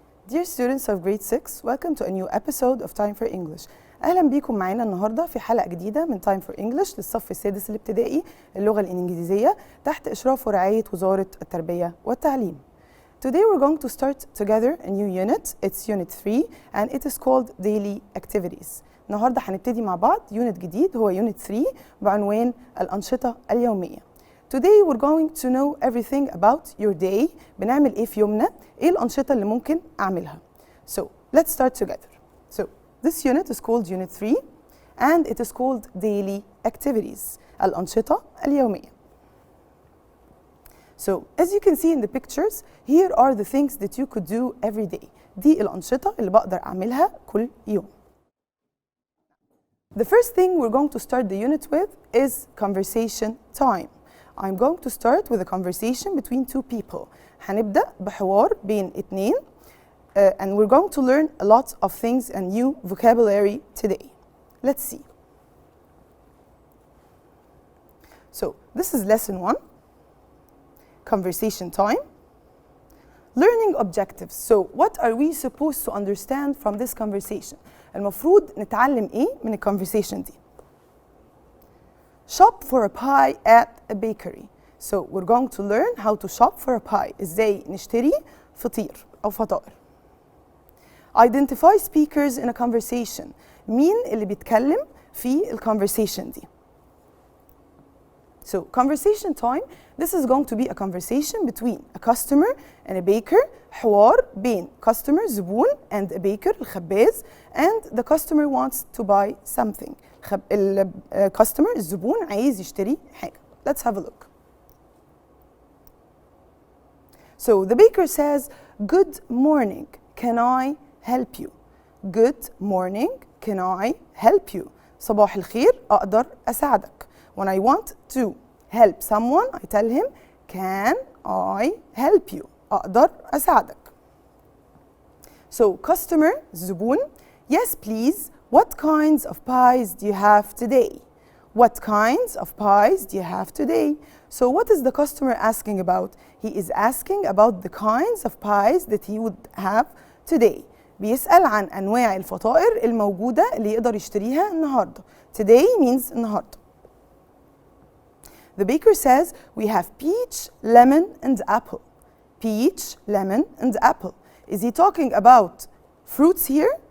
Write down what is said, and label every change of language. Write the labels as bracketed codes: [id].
[en] Dear students of grade 6, welcome to a new episode of Time for English. [ar] أهلا بيكم معانا النهاردة في حلقة جديدة من Time for English للصف السادس الابتدائي اللغة الإنجليزية تحت إشراف ورعاية وزارة التربية والتعليم. [en] Today we're going to start together a new unit. It's unit 3 and it is called daily activities. [ar] النهاردة هنبتدي مع بعض unit جديد هو unit 3 بعنوان الأنشطة اليومية. [en] Today we're going to know everything about your day. [ar] بنعمل إيه في يومنا؟ إيه الأنشطة اللي ممكن أعملها؟ [en] So let's start together. So this unit is called unit 3 and it is called daily activities. [ar] الأنشطة اليومية. [en] So as you can see in the pictures, here are the things that you could do every day. [ar] دي الأنشطة اللي بقدر أعملها كل يوم. [en] The first thing we're going to start the unit with is conversation time. I'm going to start with a conversation between two people. [ar] هنبدأ بحوار بين اتنين [en] and we're going to learn a lot of things and new vocabulary today. Let's see. So this is lesson 1. Conversation time. Learning objectives. So what are we supposed to understand from this conversation? [ar] المفروض نتعلم ايه من الconversation دي؟ [en] Shop for a pie at a bakery. So we're going to learn how to shop for a pie. [ar] ازاي نشتري فطير أو فطائر. [en] Identify speakers in a conversation. [ar] مين اللي بيتكلم في conversation دي؟ [en] So conversation time, this is going to be a conversation between a customer and a baker. [ar] حوار بين [en] customer زبون and a baker الخباز and the customer wants to buy something. [ar] customer الزبون عايز يشتري حاجة. [en] Let's have a look. So the baker says, "Good morning, can I help you?" Good morning, can I help you? [ar] صباح الخير، أقدر أساعدك. [en] When I want to help someone, I tell him, can I help you? [ar] أقدر أساعدك. [en] So customer, زبون, yes please, what kinds of pies do you have today? What kinds of pies do you have today? So what is the customer asking about? He is asking about the kinds of pies that he would have today. [ar] بيسأل عن أنواع الفطائر الموجودة اللي يقدر يشتريها النهاردة. [en] Today means النهاردة. The baker says, we have peach, lemon, and apple. Peach, lemon, and apple. Is he talking about fruits here?